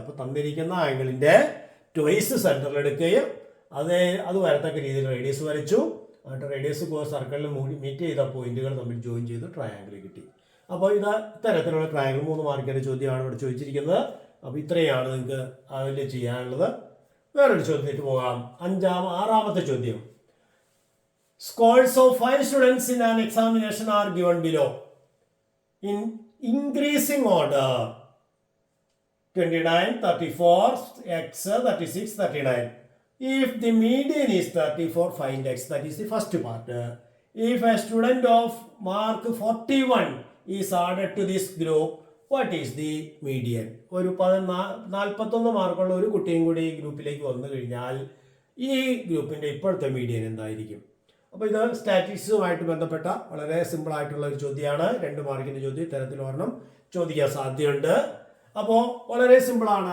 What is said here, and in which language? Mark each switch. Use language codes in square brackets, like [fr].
[ml] അപ്പോൾ തന്നിരിക്കുന്ന ആംഗിളിന്റെ ട്വൈസ് സെന്ററിൽ എടുക്കുകയും അത് വരത്തക്ക രീതിയിൽ റേഡിയസ് വരച്ചു. എന്നിട്ട് റേഡിയസ് സർക്കിളിൽ മീറ്റ് ചെയ്ത പോയിന്റുകൾ തമ്മിൽ ജോയിൻ ചെയ്ത് ട്രയാങ്കിൾ കിട്ടി. അപ്പോൾ ഇത് ഇത്തരത്തിലുള്ള ട്രയാങ്കിൾ 3 മാർക്കിന്റെ ചോദ്യമാണ് ഇവിടെ ചോദിച്ചിരിക്കുന്നത്. അപ്പോൾ ഇത്രയാണ് നിങ്ങൾക്ക് അതിൽ ചെയ്യാനുള്ളത്. വേറൊരു ചോദ്യത്തിലേക്ക് പോകാം. ആറാമത്തെ ചോദ്യം. [en] Scores of 5 students in an examination are given below in increasing order: 29, 34, x, 36, 39. If the median is 34, find x. That is the first part. If a student of mark 41 is added to this group, what is the median? [ml] ഒരു 41 മാർക്കുള്ള ഒരു കുട്ടിയും കൂടി ഈ ഗ്രൂപ്പിലേക്ക് വന്നു കഴിഞ്ഞാൽ ഈ ഗ്രൂപ്പിന്റെ ഇപ്പോഴത്തെ മീഡിയൻ എന്തായിരിക്കും? അപ്പോൾ ഇത് സ്റ്റാറ്റിസ്റ്റിക്സുമായിട്ട് ബന്ധപ്പെട്ട വളരെ സിമ്പിൾ ആയിട്ടുള്ള ഒരു ചോദ്യമാണ്. 2 മാർക്കിന്റെ ചോദ്യം ഇത്തരത്തിൽ ഒരെണ്ണം ചോദിക്കാൻ സാധ്യതയുണ്ട്. അപ്പോൾ വളരെ സിമ്പിളാണ്.